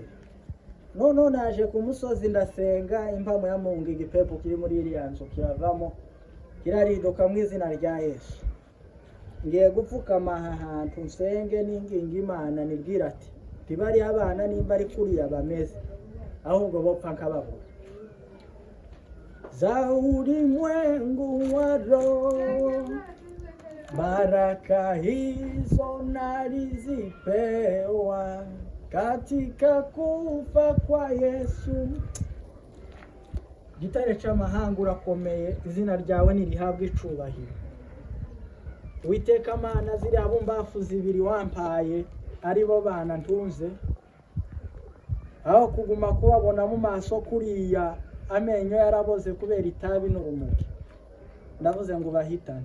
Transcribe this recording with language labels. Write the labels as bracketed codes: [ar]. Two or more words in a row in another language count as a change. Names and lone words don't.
[rn] Noneho naje ku musozi ndasenga impamo ya Mungu igipepo kiri muri iriya nzu kiravamo kiraridoka mu izina rya Yesu. Ngiye gupfukama aha hantu nsenge n'inginga Imana nibwira ati tibari abana nimba ari kuriya bameze ahubwo bopfa nkababura. [sw] Za ulimwengu wa roho, baraka hizo nalizipewa katika kufa kwa Yesu. [rn] Gitare c'amahanga urakomeye, izina ryawe nirihabwe icubahiro. Uwiteka Mana, ziriya bumbafu zibiri wampaye ari bo bana ntunze, aho kuguma kubabona mu maso kuriya amenyo yaraboze kubera itabi n'urumogi, ndavuze ngo bahitane.